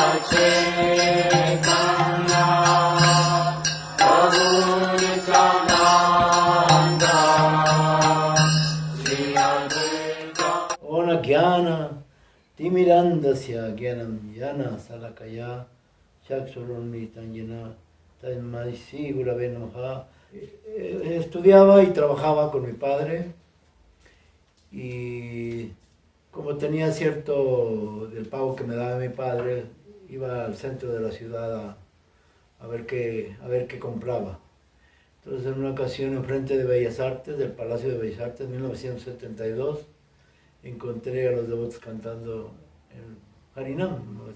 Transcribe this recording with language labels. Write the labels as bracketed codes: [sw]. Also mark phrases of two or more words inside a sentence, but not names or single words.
[sa] Chaitanya Prabhu Nityananda Shri Advaita Ona Jnana Timirandasya Jnanam Jnana Salakaya Chakshurunmitam Jnana Tasmai Shri Gurave Namaha. [es] Estudiaba y trabajaba con mi padre y como tenía cierto del pago que me daba mi padre, iba al centro de la ciudad a ver qué compraba. Entonces en una ocasión enfrente de Bellas Artes, del Palacio de Bellas Artes, en 1972, encontré a los devotos cantando el Harinam, ¿no?